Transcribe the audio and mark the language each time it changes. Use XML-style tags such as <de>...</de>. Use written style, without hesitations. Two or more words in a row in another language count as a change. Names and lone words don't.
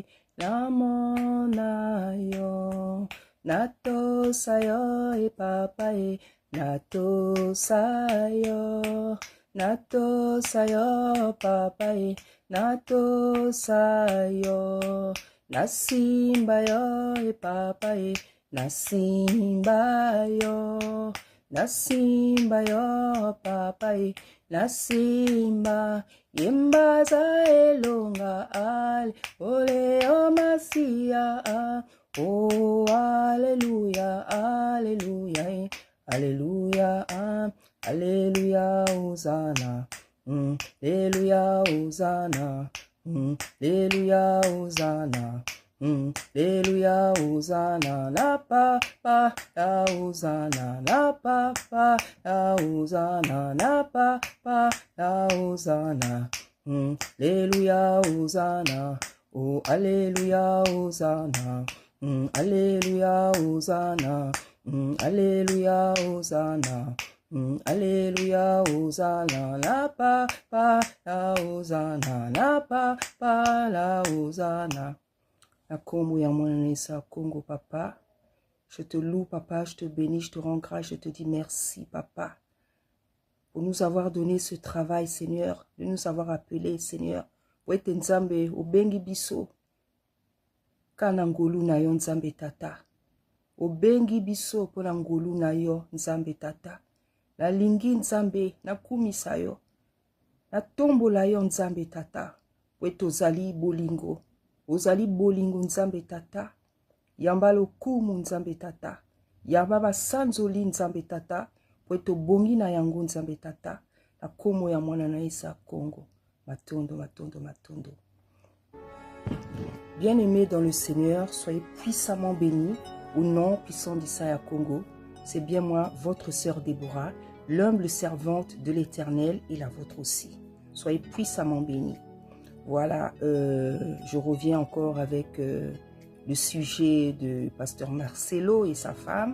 <ln>namona yo, nato sayo papa, nato sayo papa, nato sayo, nasimba yo papa, nasimba yo papa, nasimba yemba za elonga al ole o masia oh hallelujah hallelujah hallelujah hallelujah hosanna hallelujah hosanna hallelujah hosanna Hallelujah, Hosanna, la papa, la Hosanna, la papa, la Hosanna, la papa, la Hosanna. Hallelujah, Hosanna, oh, Hallelujah, Hosanna. Hallelujah, Hosanna. Hallelujah, Hosanna. Hallelujah, Hosanna, la papa, la Hosanna, la papa, la Hosanna. Congo Congo, papa.</ln> <fr>Je te loue, papa, je te bénis, je te rends grâce, je te dis merci, papa, pour nous avoir donné ce travail, Seigneur, de nous avoir appelés, Seigneur.</fr> <ln>Wete nzambe, obengi biso, kana ngolu na yo nzambe tata. Obengi biso pona ngolu na yo nzambe tata. Na lingi nzambe, na kumisa yo. Na tombola yo nzambe tata. Wete ozali bolingo. Ozali bolingo nzambe tata, yamba lokumu nzambe tata, yamba basanzoli nzambe tata, pweto bongi na yango nzambe tata, na komo ya mwana na Isa Congo, matondo, matondo, matondo.</ln> <fr>Bien-aimés dans le Seigneur, soyez puissamment bénis au nom puissant d'Isaya Congo. C'est bien moi, votre sœur Déborah, l'humble servante de l'Éternel et la vôtre aussi. Soyez puissamment bénis. Voilà, je reviens encore avec le sujet de pasteur Marcelo et sa femme.</fr>